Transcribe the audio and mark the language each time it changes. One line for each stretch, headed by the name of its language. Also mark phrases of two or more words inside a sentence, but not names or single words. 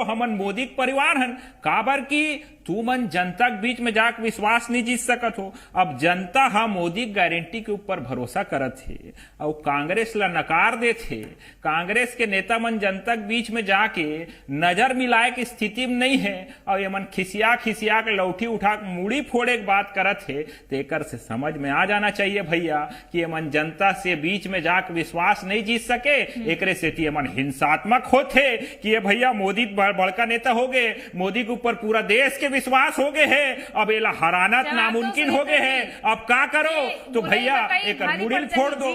Chhattisgarhi: हमन मोदी के परिवार हन काबर की तू मन जनता के बीच में जाकर विश्वास नहीं जीत सकत हो। अब जनता हा मोदी गारंटी के ऊपर भरोसा करत है और कांग्रेस ला नकार देते। कांग्रेस के नेता मन जनता के बीच में जाके नजर मिलाए की स्थिति में नहीं है और ये मन खिसिया के लौठी उठा के मुड़ी फोड़े की बात करत है तो एकर से समझ में आ जाना चाहिए भैया कि ये मन जनता से बीच में जाकर विश्वास नहीं जीत सके। एकरे से ये मन हिंसात्मक होते कि ये भैया मोदी बड़का नेता हो गए, मोदी के ऊपर पूरा देश के विश्वास हो गए है, अब एला हराना नामुमकिन हो गए है, अब क्या करो तो भैया एक मुड़ी फोड़ दो।